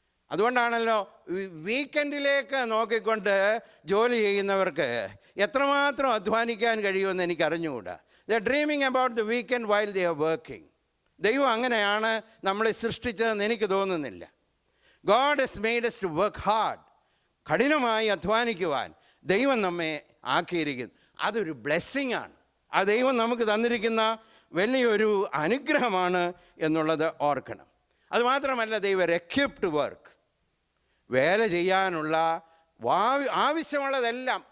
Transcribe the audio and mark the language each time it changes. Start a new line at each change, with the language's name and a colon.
Malayalam: അതുകൊണ്ടാണല്ലോ വീക്കെൻഡിലേക്ക് നോക്കിക്കൊണ്ട് ജോലി ചെയ്യുന്നവർക്ക് എത്രമാത്രം അധ്വാനിക്കാൻ കഴിയുമെന്ന് എനിക്ക് അറിഞ്ഞുകൂടാ.
English: They are dreaming about the weekend while they are working.
Malayalam: ദൈവം അങ്ങനെയാണ് നമ്മളെ സൃഷ്ടിച്ചതെന്ന് എനിക്ക് തോന്നുന്നില്ല.
English: God has made us to work hard.
Malayalam: കഠിനമായി അധ്വാനിക്കുവാൻ ദൈവം നമ്മെ ആക്കിയിരിക്കുന്നു. അതൊരു ബ്ലെസ്സിങ് ആണ്. ആ ദൈവം നമുക്ക് തന്നിരിക്കുന്ന വലിയൊരു അനുഗ്രഹമാണ് എന്നുള്ളത് ഓർക്കണം. അതുമാത്രമല്ല, ദൈവം എക്യുപ്ഡ് വർക്ക്. വേല ചെയ്യാനുള്ള ആവശ്യമുള്ളതെല്ലാം.